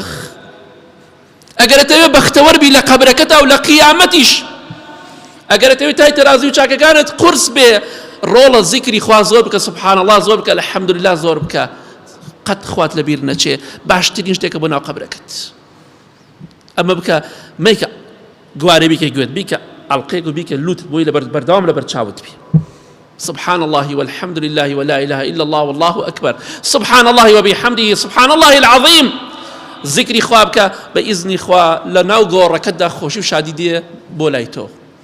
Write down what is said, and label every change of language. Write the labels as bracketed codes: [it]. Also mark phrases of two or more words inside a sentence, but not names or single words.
[ckb] ئەگەر ئەتەوێت بەختەوەربی لە قەبرەکەتا و لە قیامەتیش، ئەگەر ئەتەوێت تای تەرازوی چاکەکانت قورس بێ، ڕۆڵە ذیکری خوا زۆر بکە، [ar] سبحان الله [ckb] زۆر بکە، الحەمدولله زۆر بکە، قەت خوات لەبیر نەچێ باشترین شتێکە بۆ ناو قەبرەکەت. ئەمە بکە، مەیکە گوارە بیکە، گوێت بیکە، ئەڵقەیەک و بیکە لوت بۆی بەردەوام لەبەر چاوت بێ. [ar] سبحان الله والحمد لله ولا إله إلا الله والله أكبر، سبحان الله وبحمده، سبحان الله العظيم. [ckb] ذكري خوابك بإذن خوا لناو غوركدا خوشي وشادي دي بولايتو.